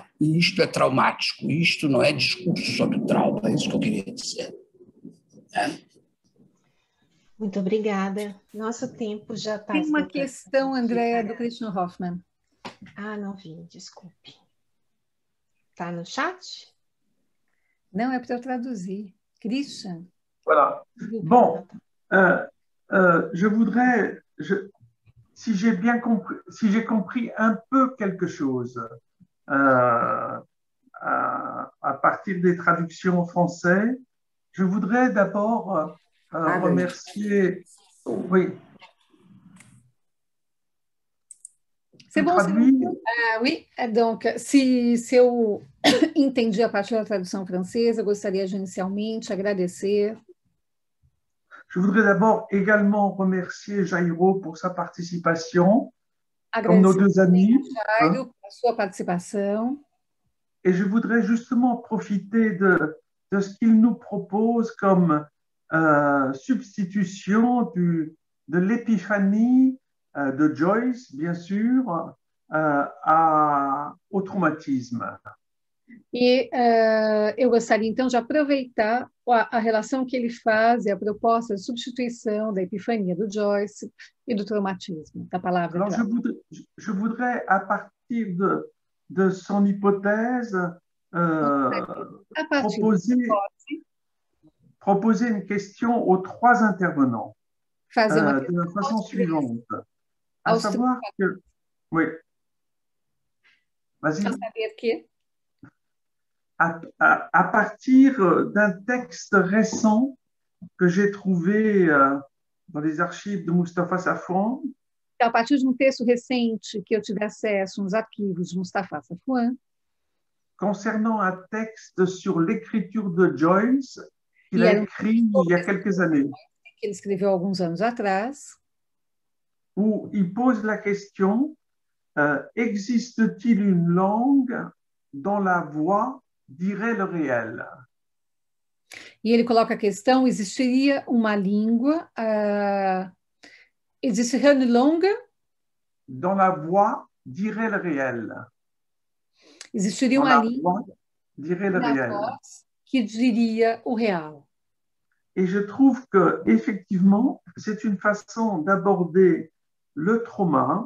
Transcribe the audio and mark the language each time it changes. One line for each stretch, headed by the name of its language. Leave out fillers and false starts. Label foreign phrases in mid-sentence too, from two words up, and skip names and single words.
Portuguese: E isto é traumático, isto não é discurso sobre trauma, é isso que eu queria dizer. Muito obrigada. Nosso tempo já está... Tem uma questão, Andréa, do Christian Hoffman. Ah, não vi, desculpe. Está no chat? Não, é para eu traduzir. Christian.
French: Voilà. Bon, je voudrais, si j'ai bien compris, si j'ai compris un peu quelque chose à partir des traductions en français, je voudrais d'abord remercier. Oui. C'est bon, c'est bon. Oui, donc,
Portuguese: se eu entendi a partir da tradução francesa, eu gostaria de inicialmente agradecer.
French: Je voudrais d'abord également remercier Jairo pour sa participation, comme nos deux amis.
Portuguese: Jairo, por sua participação.
French: Et je voudrais justement profiter de ce qu'il nous propose comme substitution de l'épiphanie de Joyce, bien sûr, au traumatisme.
Portuguese: E eu gostaria, então, de aproveitar a relação que ele faz e a proposta de substituição da epifania do Joyce e do traumatismo, da palavra.
French: Alors, je voudrais, à partir de son hypothèse, proposer une question aux trois intervenants de la façon suivante. À savoir que... Oui. Vas-y. À partir d'un texte récent que j'ai trouvé dans les archives de Moustapha Safwan.
Portuguese: A partir de texto recente que eu tive acesso nos arquivos de Moustapha Safwan.
French: Concernant un texte sur l'écriture de Joyce qu'il a écrit il y a quelques années.
Portuguese: Qu'il escreveu alguns anos atrás.
French: Où il pose la question, existe-t-il une langue dont la voix dirait le réel?
Portuguese: E ele coloca a questão, existiria uma língua, existiria
French: une langue dont la voix dirait le réel.
Portuguese: Existiria uma língua
French: dirait le réel.
Portuguese: Que diria o real.
French: Et je trouve que effectivement, c'est une façon d'aborder le trauma.